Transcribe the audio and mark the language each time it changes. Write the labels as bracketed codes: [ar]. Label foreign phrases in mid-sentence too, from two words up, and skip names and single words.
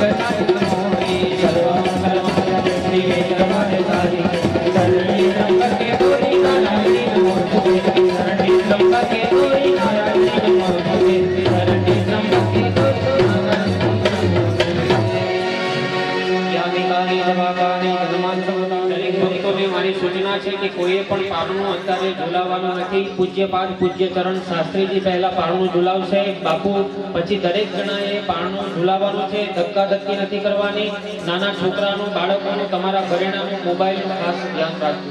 [sa] मंगलाय सर्वमंगलम श्री वेंकटरमणसारी शरणी संकटे गौरी नारायणी नमोस्तुते शरणी संकटे गौरी नारायणी नमोस्तुते शरणी संकटे गौरी नारायणी [gu] એવી સૂચના છે કે કોઈએ પણ પારણું અત્યારે ઝુલાવવાનું નથી. પૂજ્ય પાઠ પૂજ્ય ચરણ શાસ્ત્રીજી પહેલા પારણું ઝુલાવશે બાપુ, પછી દરેક જણાએ પારણું ઝુલાવવાનું છે. ધક્કાધક્કી નથી કરવાની. નાના છોકરાનું, બાળકોનું, તમારા ઘરેણાનું, મોબાઈલનું ખાસ ધ્યાન રાખજો.